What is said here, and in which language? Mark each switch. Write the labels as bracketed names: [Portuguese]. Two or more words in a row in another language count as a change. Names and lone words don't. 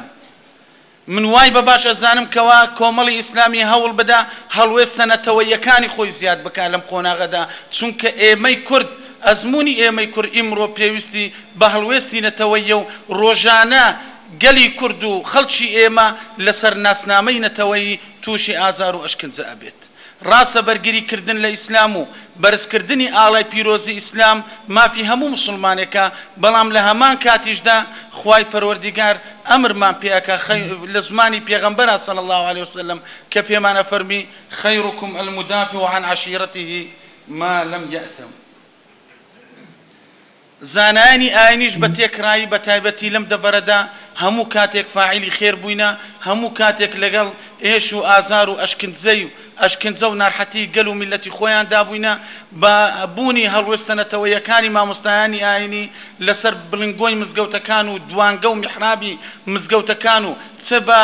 [Central Kurdish] من وای بە باش ئەزانم کەوا کۆمەڵی ئیسلامی هەوڵ بدا هەڵوێستە نەتەوەیەکانی خۆی زیاد بکە لەم قۆناغەدا، چونکە ئێمەی کورد ئەزمموی ئێمەی کورد ئیمڕۆ پێویستی بە هەڵوێستی نەتەوەیە و ڕۆژانە گەلی کورد و خەڵکی ئێمە لەسەر ناسنامەی نەتەوەیی تووشی ئازار و ئەشکنجە ئەبێت. ڕاستە بەرگریکردن لە ئیسلام و بەرزکردنی ئاڵای پیرۆزی ئیسلام مافی هەموو مسلمانێکە بەڵام لە هەمان کاتیشدا خوای پەروەردیگار ئەمرمان پێەکە لە زمانی پێغەمبەر [Arabic] صلی الله عليه وسلم [Central Kurdish] کە پێمانە فەرمی [Arabic] خەیڕکم المدافع عن عشیرته ما لم يأثم [Central Kurdish] زانانی ئاینیش بە تێکرایی بە تایبەتی لەم دەڤەرەدا هەموو کاتێک فاعیلی خێر بووینە هەموو کاتێک لەگەڵ ئێش و ئازار و ئەشکنجە و ناڕحەتی گەل و میلەتی خۆیان دابووینە بە بوونی هەڵوێستنەتەوەیەکانی مامۆستایانی ئاینی لەسەر بڵنگۆی مزگەوتەکان و دوانگە و میحرابی مزگەوتەکان و چ بە